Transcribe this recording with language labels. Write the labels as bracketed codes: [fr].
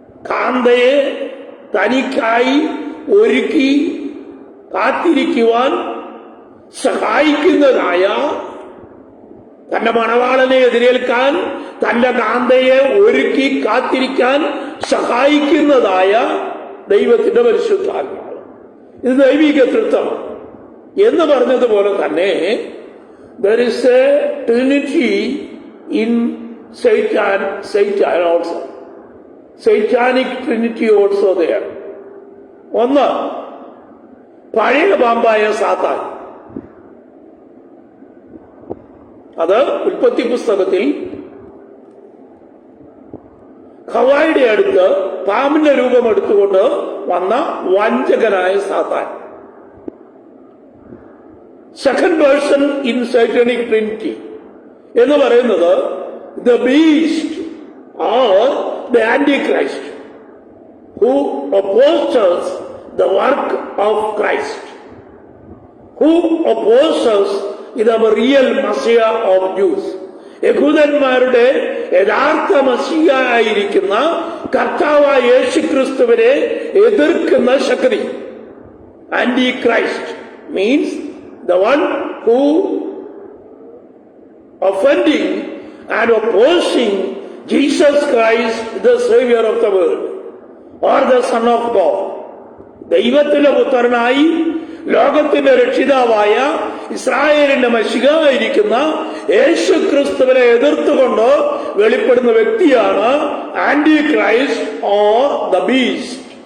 [ml] കാന്തയെ തനിക്കായി ഒരുക്കി കാത്തിരിക്കുവാൻ സഹായിക്കുന്നതായ, തന്റെ മണവാളനെ എതിരേൽക്കാൻ തന്റെ കാന്തയെ ഒരുക്കി കാത്തിരിക്കാൻ സഹായിക്കുന്നതായ ദൈവത്തിന്റെ പരിശുദ്ധാത്മാവ്. ഇത് ദൈവിക തൃത്വമാണ് എന്ന് പറഞ്ഞതുപോലെ തന്നെ [en] there is a trinity in Satan also. Satanic trinity also there. [ml] ഒന്ന്, പഴയ പാമ്പായ സാത്താൻ. അത് ഉൽപ്പത്തി പുസ്തകത്തിൽ ഹവ്വായുടെ അടുത്ത് പാമ്പിന്റെ രൂപം എടുത്തുകൊണ്ട് വന്ന വഞ്ചകനായ സാത്താൻ. [en] Second person in satanic trinity എന്ന് പറയുന്നത് the beast or the antichrist who opposes the work of Christ, who opposes ഇത് real Messiah of Jews. [ml] യഹൂദന്മാരുടെ യഥാർത്ഥ മസിയ ആയിരിക്കുന്ന കർത്താവായ യേശുക്രിസ്തുവിനെ എതിർക്കുന്ന ശക്തി. [en] Antichrist means the one who offending and opposing Jesus Christ, the Savior of the world, or the Son of God. [ml] ദൈവത്തിന്റെ പുത്രനായി ലോകത്തിന്റെ രക്ഷിതാവായ ഇസ്രായേലിന്റെ മശിഹ ആയിരിക്കുന്ന യേശു ക്രിസ്തുവിനെ എതിർത്തുകൊണ്ട് വെളിപ്പെടുന്ന വ്യക്തിയാണ് anti Christ or the beast.